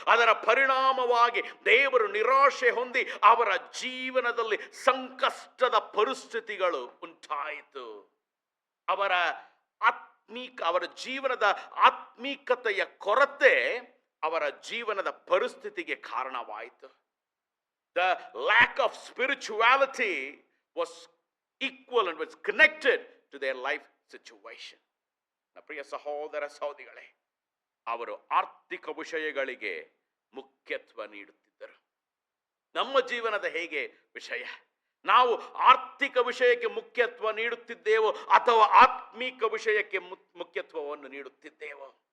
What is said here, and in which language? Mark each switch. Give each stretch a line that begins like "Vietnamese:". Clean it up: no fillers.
Kannada: ಅದರ ಪರಿಣಾಮವಾಗಿ ದೇವರು ನಿರಾಶೆ ಹೊಂದಿ ಅವರ ಜೀವನದಲ್ಲಿ ಸಂಕಷ್ಟದ ಪರಿಸ್ಥಿತಿಗಳು ಉಂಟಾಯಿತು. ಅವರ ಜೀವನದ ಆತ್ಮೀಕತೆಯ ಕೊರತೆ ಅವರ ಜೀವನದ ಪರಿಸ್ಥಿತಿಗೆ ಕಾರಣವಾಯಿತು.
English: The lack of spirituality was equal and was connected to their life situation.
Kannada: ಪ್ರಿಯ ಸಹೋದರ ಸಹೋದರಿಗಳೇ, ಅವರು ಆರ್ಥಿಕ ವಿಷಯಗಳಿಗೆ ಮುಖ್ಯತ್ವ ನೀಡುತ್ತಿದ್ದರು. ನಮ್ಮ ಜೀವನದ ಹೇಗೆ ವಿಷಯ? ನಾವು ಆರ್ಥಿಕ ವಿಷಯಕ್ಕೆ ಮುಖ್ಯತ್ವ ನೀಡುತ್ತಿದ್ದೇವೋ ಅಥವಾ ಆತ್ಮೀಕ ವಿಷಯಕ್ಕೆ ಮುಖ್ಯತ್ವವನ್ನು ನೀಡುತ್ತಿದ್ದೇವೋ?